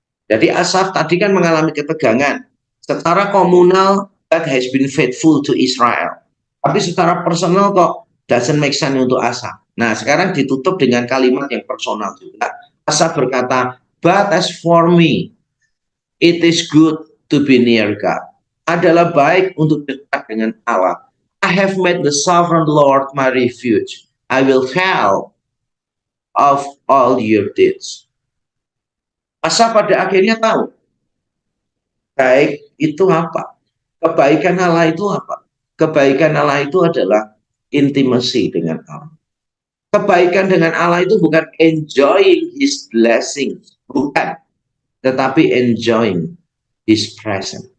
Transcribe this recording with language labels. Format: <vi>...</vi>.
<id>Jadi Asaf tadi kan mengalami ketegangan. Secara komunal,</id> <en>God has been faithful to Israel.</en> <id>Tapi secara personal kok</id> <en>doesn't make sense</en> <id>untuk Asaf. Nah, sekarang ditutup dengan kalimat yang personal juga. Asaf berkata,</id> <en>but as for me, it is good to be near God.</en> <id>Adalah baik untuk dekat dengan Allah.</id> <en>I have made the sovereign Lord my refuge. I will tell of all your deeds.</en> <id>Asa pada akhirnya tahu baik itu apa. Kebaikan Allah itu apa? Kebaikan Allah itu adalah intimacy dengan Allah. Kebaikan dengan Allah itu bukan</id> <en>enjoying His blessing,</en> <id>bukan, tetapi</id> <en>enjoying His presence.</en>